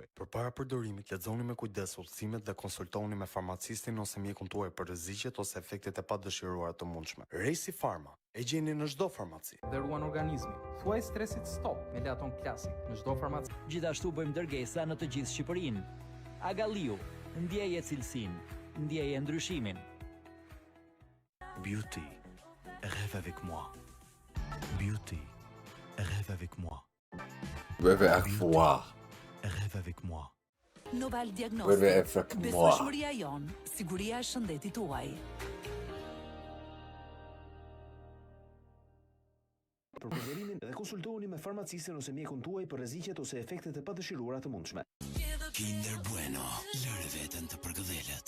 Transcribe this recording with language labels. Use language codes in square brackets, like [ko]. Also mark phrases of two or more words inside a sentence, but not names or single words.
[sq] Përpara përdorimit, lexoni me kujdes udhëzimet dhe konsultoni me farmacistin ose mjekun tuaj për rreziqet ose efektet e padëshiruara të mundshme. Racing Pharma e gjeni në çdo farmaci. Dhe ruan organizmin. Thuaj stresit stop me Laton Classic në çdo farmaci. Gjithashtu bëjmë dërgesa në të gjithë Shqipërinë. Agaliu, ndjeje cilësinë, ndjeje ndryshimin. [fr] Beauty, rêve avec moi. Beauty, rêve avec moi. Rêve avec moi. Rêve avec moi. Noval Rêve Diagnostic. avec moi. [sq] Besueshmëria jon, siguria e shëndetit tuaj. Për përdorimin dhe konsultohuni me farmacistin ose mjekun tuaj për rreziqet ose efektet e padëshiruara të mundshme. Kinder Bueno, lëre veten të përgëdhelet.